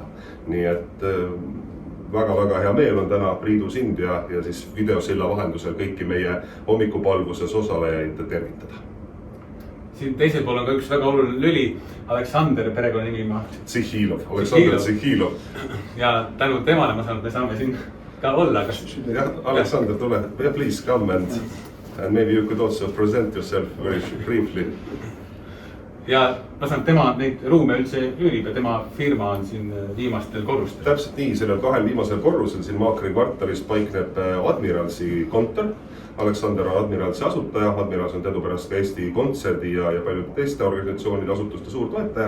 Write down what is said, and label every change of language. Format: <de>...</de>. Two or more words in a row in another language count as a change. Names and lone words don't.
<et>Nii et väga-väga hea meel on täna Priidu sind ja siis videosilla vahendusel kõiki meie hommikupalvuses osalejaid tervitada. Siin teisel pool on ka üks väga oluline lüli, Aleksander perekonnanimi. Tsihhilov, Aleksander Tsihhilov. Ja tänu temale ma saan, et me saame siin ka olla. Jah, Aleksander, tule.</et> <en>Yeah, please come and maybe you could also present yourself very briefly.</en> <et>Ja ma saan, tema neid ruume üldse üürib ja tema firma on siin viimastel korrustel. Täpselt nii, sellel kahel viimasel korrusel siin Maakri kvartalis paikneb Admiralsi kontor. Aleksander on Admiralsi asutaja, Admirals on teadupärast ka Eesti Kontserdi ja paljude teiste organisatsioonide asutuste suurtoetaja.</et>